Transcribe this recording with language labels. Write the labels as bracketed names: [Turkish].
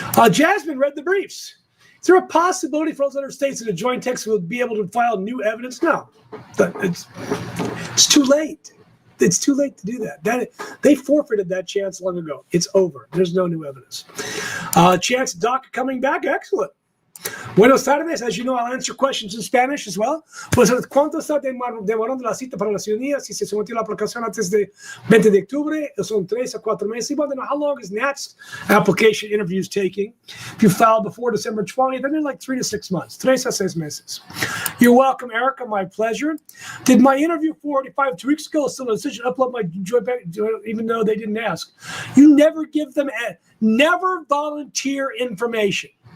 [English] Jasmine read the briefs. Is there a possibility for those other states that a joint Texas will be able to file new evidence? No. It's too late. It's too late to do that. They forfeited that chance long ago. It's over. There's no new evidence. Chance of DACA coming back? Excellent. [Spanish] Buenos tardes. [English] As you know, I'll answer questions in Spanish as well. [Spanish] Pues, ¿cuánto está demorando la cita para la ciudadanía? Si se sometió la aplicación antes de 20 de octubre, son 3 a 4 meses. [English] Well, then how long is Nat's application interviews taking? If you filed before December 20th, then they're like 3 to 6 months. [Spanish] 3 a 6 meses. [English] You're welcome, Erica. My pleasure. Did my interview 2 weeks ago still a decision to upload my joint bank, even though they didn't ask? You never give them, never volunteer information.